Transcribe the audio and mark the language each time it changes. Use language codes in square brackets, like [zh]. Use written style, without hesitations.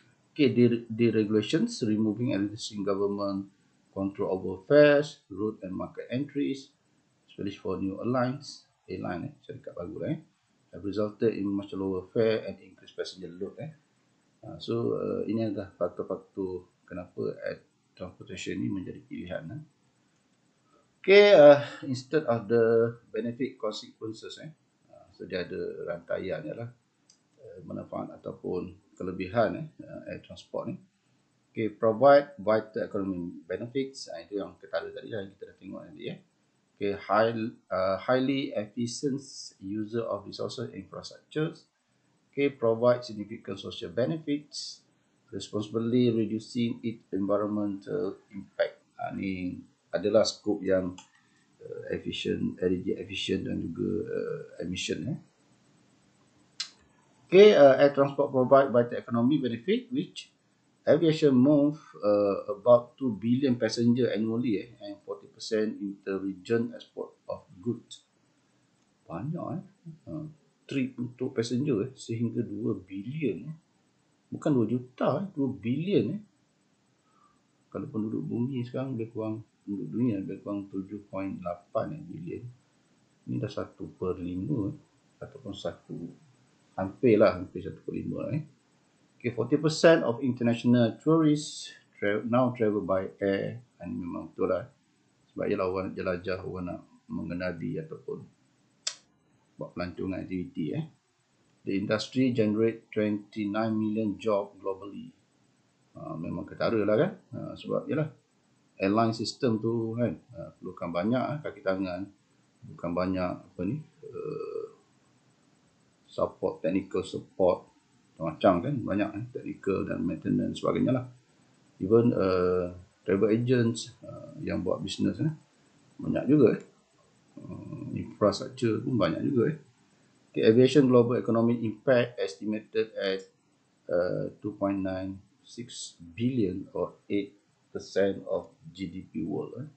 [en] Okay, deregulations, removing existing government control over fares, route and market entries, especially for new airlines, [ms] syarikat baru [en] have resulted in much lower fare and increased passenger load. [ms] So ini adalah faktor-faktor kenapa air transportation ni menjadi pilihan. Okay, [en] instead of the benefit consequences, [ms] so dia ada rantaian manfaat ataupun kelebihan air transport ni. Okay, [en] provide vital economic benefits, [ms] itu yang ketara tadi yang kita dah tengok nanti. [en] Okay, highly efficient user of resources and infrastructures. Okay, provide significant social benefits, responsibly reducing its environmental impact. [ms] Ini adalah skop yang energy efficient dan juga emission. [en] Okay, air transport provide vital economic benefit, which aviation move about 2 billion passenger annually and 40% inter-region export of goods. [ms] Banyak trip untuk passenger sehingga 2 bilion. Bukan 2 juta, 2 bilion. Kalau penduduk bumi sekarang lebih kurang, penduduk dunia lebih kurang 7.8 bilion. Ini dah 1/5 ataupun hampir 1/5. [en] Okay, 40% of international tourists now travel by air. [ms] Ini memang betul lah. Sebab ialah orang nak jelajah, orang nak mengenali ataupun buat pelancongan aktiviti. [en] The industry generate 29 million job globally. [ms] Memang ketara lah kan. Sebab ialah airline system tu kan perlukan banyak kaki tangan, bukan banyak support, technical support macam kan, banyak technical dan maintenance sebagainya lah. [en] Even travel agents [ms] yang buat bisnes banyak juga. Infrastructure pun banyak juga. [en] Okay, aviation global economic impact estimated at 2.96 billion or 8% of GDP world.